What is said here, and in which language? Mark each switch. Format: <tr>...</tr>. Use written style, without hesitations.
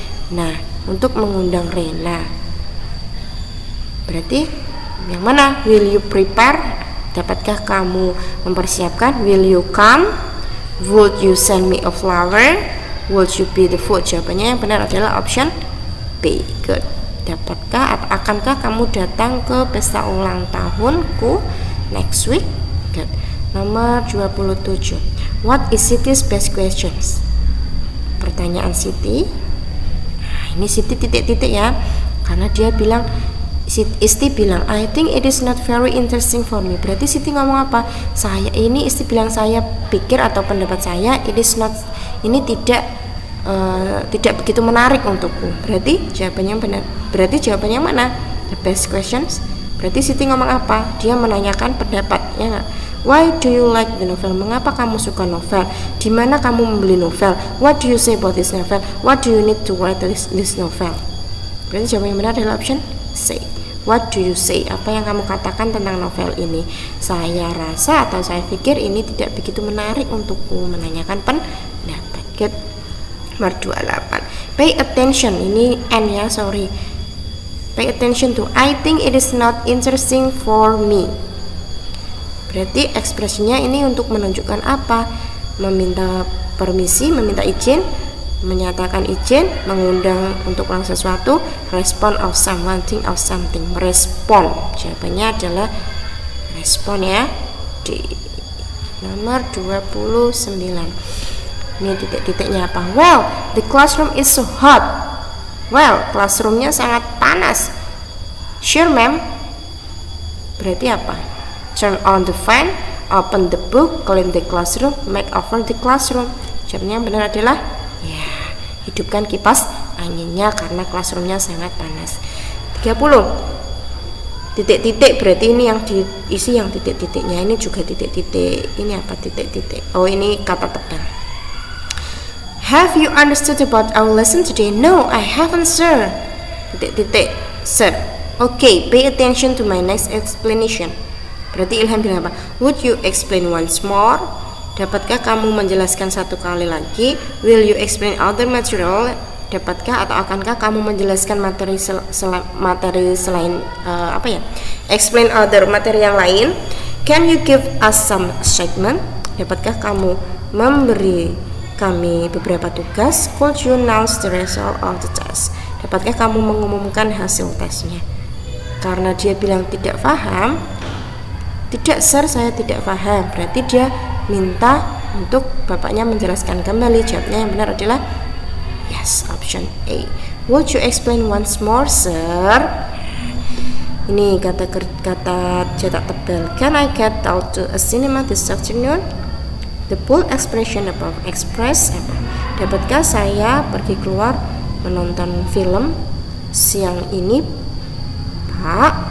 <id>Nah, untuk mengundang Rena, berarti yang mana?</id> <en>Will you prepare?</en> <id>Dapatkah kamu mempersiapkan?</id> <en>Will you come? Would you send me a flower? Would you be the food?</en> <id>Jawabannya yang benar adalah option B. Good. Dapatkah atau akankah kamu datang ke pesta ulang tahunku next week? Good. Nomor 27.</id> <en>What is Siti's best questions?</en> <id>Pertanyaan Siti. Nah, ini Siti titik-titik ya. Karena dia bilang, Isti bilang,</id> <en>I think it is not very interesting for me.</en> <id>Berarti Siti ngomong apa? Isti bilang, saya pikir atau pendapat saya, ini tidak begitu menarik untukku. Berarti jawabannya benar. Berarti jawabannya mana?</id> <en>The best questions.</en> <id>Berarti Siti ngomong apa? Dia menanyakan pendapat, ya nggak?</id> <en>Why do you like the novel?</en> <id>Mengapa kamu suka novel? Di mana kamu membeli novel?</id> <en>What do you say about this novel? What do you need to write this novel?</en> <id>Berarti jawaban yang benar adalah option C.</id> <en>What do you say?</en> <id>Apa yang kamu katakan tentang novel ini? Saya rasa atau saya pikir ini tidak begitu menarik untukku. Menanyakan pendapat. Good. Nomor 28.</id> <en>Pay attention.</en> <id>Ini N ya, sorry.</id> <en>Pay attention to I think it is not interesting for me.</en> <id>Berarti ekspresinya ini untuk menunjukkan apa? Meminta permisi, meminta izin, menyatakan izin, mengundang untuk melakukan sesuatu,</id> <en>respond of someone, think of something,</en> <id>merespon. Jawabannya adalah respon ya. D. Nomor 29. Ini titik-titiknya apa?</id> <en>Well, the classroom is so hot. Well, classroomnya</en> <id>sangat panas.</id> <en>Sure, ma'am.</en> <id>Berarti apa?</id> <en>Turn on the fan, open the book, clean the classroom, make over the classroom.</en> <id>Jawabannya yang benar adalah ya, hidupkan kipas anginnya karena classroomnya sangat panas. 30. Titik-titik, berarti ini yang diisi yang titik-titiknya. Ini juga titik-titik. Ini apa titik-titik? Oh, ini kata tebal.</id> <en>Have you understood about our lesson today? No, I haven't, sir. Titik-titik, sir. Okay, pay attention to my next explanation.</en> <id>Berarti Ilham bilang apa?</id> <en>Would you explain once more?</en> <id>Dapatkah kamu menjelaskan satu kali lagi?</id> <en>Will you explain other material?</en> <id>Dapatkah atau akankah kamu menjelaskan materi selain explain other materi yang lain?</id> <en>Can you give us some statement?</en> <id>Dapatkah kamu memberi kami beberapa tugas?</id> <en>Could you announce the result of the test?</en> <id>Dapatkah kamu mengumumkan hasil tesnya? Karena dia bilang tidak paham, tidak sir, saya tidak paham. Berarti dia minta untuk bapaknya menjelaskan kembali. Jawabnya yang benar adalah yes, option A.</id> <en>Would you explain once more, sir?</en> <id>Ini kata cetak tebal.</id> <en>Can I get out to a cinema this afternoon? The full expression above express</en> <id>apa? Dapatkah saya pergi keluar menonton film siang ini, Pak?</id>